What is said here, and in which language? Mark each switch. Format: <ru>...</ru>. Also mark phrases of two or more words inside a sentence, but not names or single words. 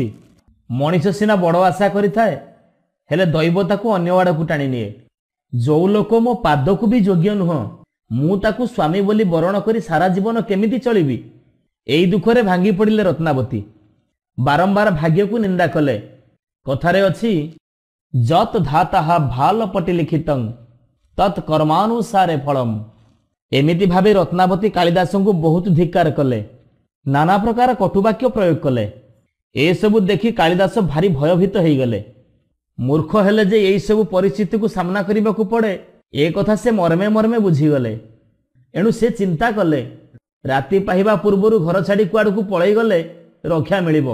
<or>ମଣିଷ ସିନା ବଡ଼ ଆଶା କରିଥାଏ, ହେଲେ ଦୈବ ତାକୁ ଅନ୍ୟ ଆଡ଼କୁ ଟାଣି ନିଏ। ଯୋ ଲୋକ ମୋ ପାଦ କୁ ବି ଯୋଗ୍ୟ ନୁହଁ, ମୁଁ ତାକୁ ସ୍ୱାମୀ ବୋଲି ବରଣ କରି ସାରା ଜୀବନ କେମିତି ଚଳିବି? ଏଇ ଦୁଃଖରେ ଭାଙ୍ଗି ପଡ଼ିଲେ ରତ୍ନାବତୀ। ବାରମ୍ବାର ଭାଗ୍ୟ କୁ ନିନ୍ଦା କଲେ। କଥାରେ ଅଛି, ଯତ ଧାତା ଭାଲ ପଟି ଲିଖିତଂ ତତ୍ କର୍ମାନୁସାରେ ଫଲମ। ଏମିତି ଭାବେ ରତ୍ନାବତୀ କାଳିଦାସ କୁ ବହୁତ ଧିକ୍କାର କଲେ, ନାନା ପ୍ରକାର କଟୁବାକ୍ୟ ପ୍ରୟୋଗ କଲେ। ଏ ସବୁ ଦେଖି କାଳିଦାସ ଭାରି ଭୟଭୀତ ହୋଇ ଗଲେ। ମୂର୍ଖ ହେଲେ ଯେ ଏଇ ସବୁ ପରିସ୍ଥିତି କୁ ସାମନା କରିବାକୁ ପଡ଼େ ଏ କଥା ସେ ମର୍ମେ ମର୍ମେ ବୁଝିଗଲେ। ଏଣୁ ସେ ଚିନ୍ତା କଲେ, ରାତି ପାହିବା ପୂର୍ବରୁ ଘର ଛାଡ଼ି କୁଆଡ଼େ କୁ ପଳେଇ ଗଲେ ରକ୍ଷା ମିଳିବ।</or>